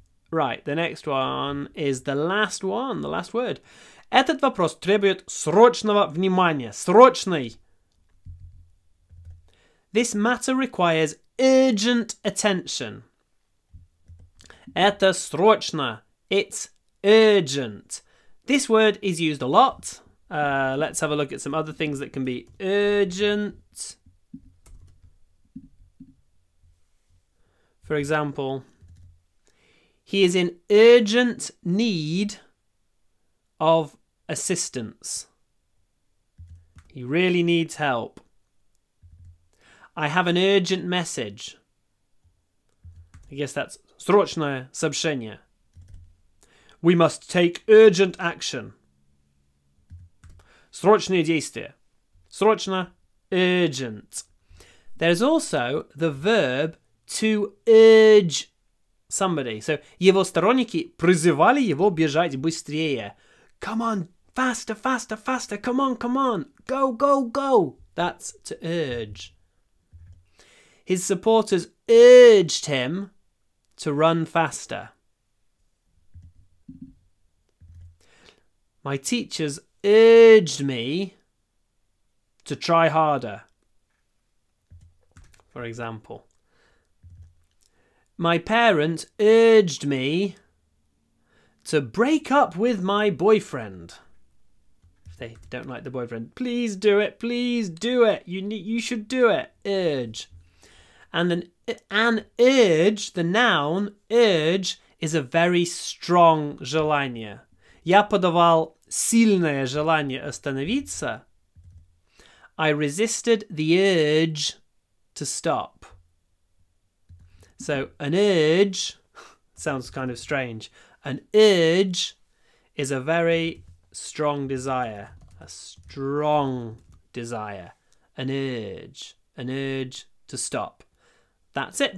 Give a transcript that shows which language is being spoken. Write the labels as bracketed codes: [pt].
[en] Right, the next one is the last one, the last word. [ru] Этот вопрос требует срочного внимания. Срочный. [en] This matter requires urgent attention. [ru] Это срочно. [en] It's urgent. This word is used a lot. Let's have a look at some other things that can be urgent. For example, he is in urgent need of assistance. He really needs help. I have an urgent message. I guess that's [ru] срочное сообщение. [en] We must take urgent action. [ru] Срочные действия. [en] Срочно, urgent. There's also the verb to urge somebody. [ru] So его сторонники призывали его бежать быстрее. [en] Come on, faster, faster, faster. Come on, come on. Go, go, go. That's to urge. His supporters urged him to run faster. My teachers urged me to try harder. For example, my parents urged me to break up with my boyfriend. If they don't like the boyfriend, please do it, please do it. You should do it. Urge. And an urge, the noun urge, is a very strong желание. [ru] Я подавал сильное желание остановиться. [en] I resisted the urge to stop. So an urge sounds kind of strange. An urge is a very strong desire. A strong desire. An urge to stop. That's it.